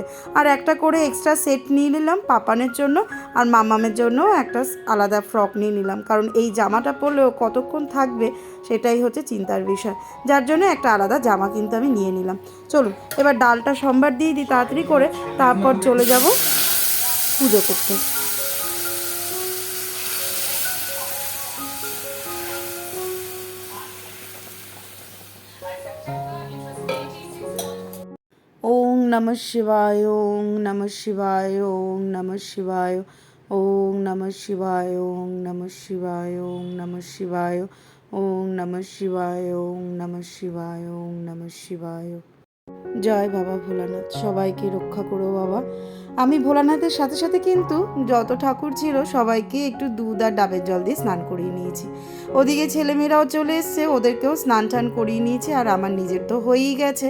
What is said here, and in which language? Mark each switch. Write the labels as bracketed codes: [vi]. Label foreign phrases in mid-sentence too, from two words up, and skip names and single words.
[bn] আর একটা করে এক্সট্রা সেট নিয়ে নিলাম পাপানের জন্য, আর মামামের জন্য একটা আলাদা ফ্রক নিয়ে নিলাম, কারণ এই জামাটা পরলেও কতক্ষণ থাকবে সেটাই হচ্ছে চিন্তার বিষয়। যার জন্য একটা আলাদা জামা কিন্তু আমি নিয়ে নিলাম। চলুন এবার ডালটা সোমবার দিয়ে দিই তাড়াতাড়ি করে, তারপর চলে যাব পুজো করতে। [sa] ওং নমঃ শিবায়, ওং নমঃ শিবায়, ওং নমঃ শিবায়, ওং নমঃ শিবায়, ওং নমঃ শিবায়, ওং নমঃ শিবায়, ওং নমঃ শিবায়, ওং নমঃ শিবায়, ওং নমঃ শিবায়। [bn] জয় বাবা ভোলানাথ, সবাইকে রক্ষা করো বাবা। আমি ভোলানাথের সাথে সাথে কিন্তু যত ঠাকুর ছিল সবাইকে একটু দুধ আর ডাবের জল দিয়ে স্নান করিয়ে নিয়েছি। ওদিকে ছেলেমেয়েরাও চলে এসছে, ওদেরকেও স্নান টান করিয়ে নিয়েছি, আর আমার নিজের তো হয়েই গেছে।